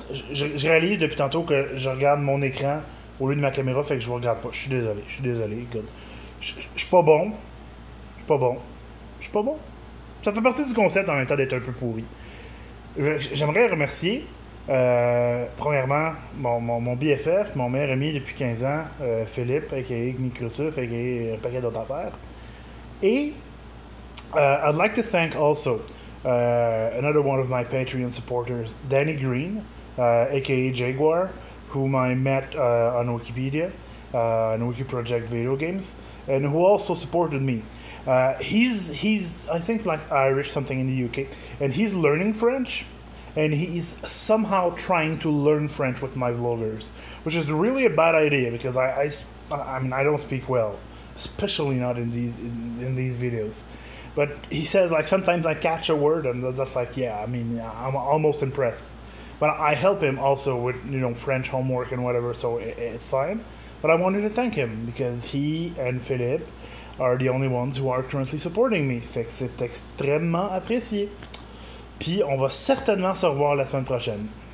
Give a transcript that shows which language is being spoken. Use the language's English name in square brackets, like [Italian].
[French] Je réalise depuis tantôt que je regarde mon écran au lieu de ma caméra, fait que je vous regarde pas. Je suis désolé. Écoute. Je suis pas bon. Je suis pas bon. Ça fait partie du concept en même temps d'être un peu pourri. J'aimerais remercier, premièrement, mon BFF, mon meilleur ami depuis 15 ans, Philippe, a.k.a. Gnicrutuf, a.k.a. un paquet d'autres affaires. [English] Et I'd like to thank also another one of my Patreon supporters, Danny Green, a.k.a. Jaguar, whom I met on Wikipedia, on Wiki Project Video Games, and who also supported me. He's I think like Irish, something in the UK, and he's learning French, and he's somehow trying to learn French with my vloggers, which is really a bad idea because I mean I don't speak well, especially not in these videos. But he says like sometimes I catch a word and that's like yeah, I mean I'm almost impressed. But I help him also with French homework and whatever, so it's fine. But I wanted to thank him because he and Philippe are the only ones who are currently supporting me. [French] Fait que c'est extrêmement apprécié. Puis on va certainement se revoir la semaine prochaine.